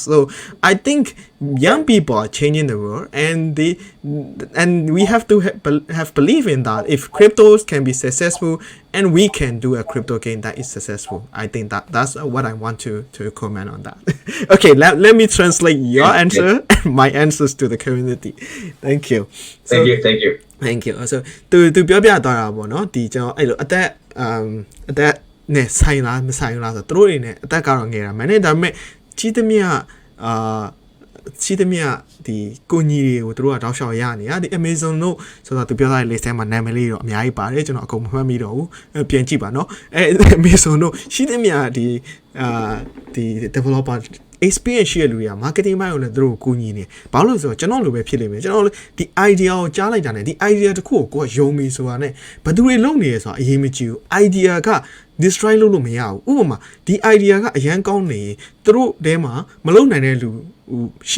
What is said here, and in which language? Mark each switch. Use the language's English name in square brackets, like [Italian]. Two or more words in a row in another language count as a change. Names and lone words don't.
[English] So I think young people are changing the world, and we have to have belief in that. If cryptos can be successful, and we can do a crypto game that is successful, I think that's what I want to comment on that. Okay, let me translate your answer and my answers to the community. Thank you. Thank you. Thank you. [Burmese] So သူပြောပြသွားတာပေါ့နော်ဒီကျွန်တော်အဲ့လိုအသက်နဲ့ဆိုင်လားမဆိုင်လားဆိုတော့သူတို့တွေနဲ့အသက်ကတော့ငယ်တာမှန်တယ်ဒါပေမဲ့ကြီးသမျှဒီကို ညီတွေကိုသူတို့ကတောက်လျှောက်ရနေတာဒီ Amazon တို့ဆိုတော့သူပြောထားတဲ့ list ထဲမှာနာမည်လေးတော့အများကြီးပါတယ်ကျွန်တော်အကုန်မမှတ်မိတော့ဘူးပြန်ကြည့်ပါနော်Amazon တို့ရှိသမျှဒီ [English] developer experience [Burmese] ရှိရလူတွေက marketing ဘက်ကိုလည်းသူတို့ကိုကူညီနေဘာလို့လဲဆိုတော့ကျွန်တော်လိုပဲဖြစ်လိမ့်မယ်ကျွန်တော်ဒီ idea ကိုကြားလိုက်တာနဲ့ဒီ idea တစ်ခုကိုယုံပြီဆိုတာနဲ့ဘယ်သူတွေလုပ်နေရဆိုတာအရေးမကြီးဘူး idea က destroy လုပ်လို့မရဘူးဥပမာဒီ idea ကအရန်ကောင်းနေသူတို့ထဲမှာမလုပ်နိုင်တဲ့လူရှိ